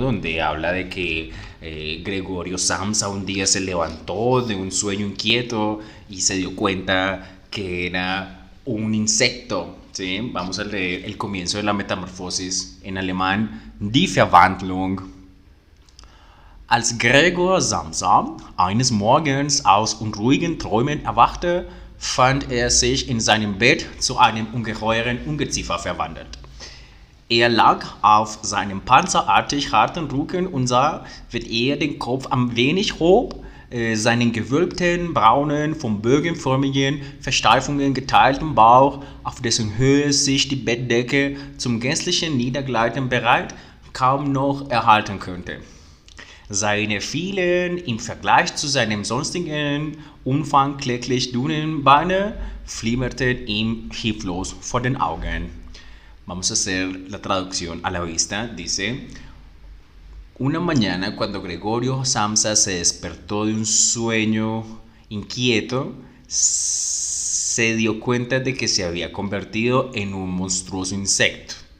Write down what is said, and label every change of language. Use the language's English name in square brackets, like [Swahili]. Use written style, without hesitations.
[Spanish] Donde habla de que Gregorio Samsa un día se levantó de un sueño inquieto y se dio cuenta que era un insecto. ¿Sí? Vamos a leer el comienzo de La Metamorfosis en alemán. [German] Die Verwandlung. Als Gregor Samsa eines Morgens aus unruhigen Träumen erwachte, fand er sich in seinem Bett zu einem ungeheuren Ungeziefer verwandelt. Er lag auf seinem panzerartig harten Rücken und sah, wie er den Kopf ein wenig hob, seinen gewölbten, braunen, vom bögenförmigen Versteifungen geteilten Bauch, auf dessen Höhe sich die Bettdecke zum gänzlichen Niedergleiten bereit kaum noch erhalten könnte. Seine vielen, im Vergleich zu seinem sonstigen Umfang kläglich dünnen Beine flimmerten ihm hilflos vor den Augen. [Spanish] Vamos a hacer la traducción a la vista. Dice: una mañana, cuando Gregorio Samsa se despertó de un sueño inquieto, se dio cuenta de que se había convertido en un monstruoso insecto.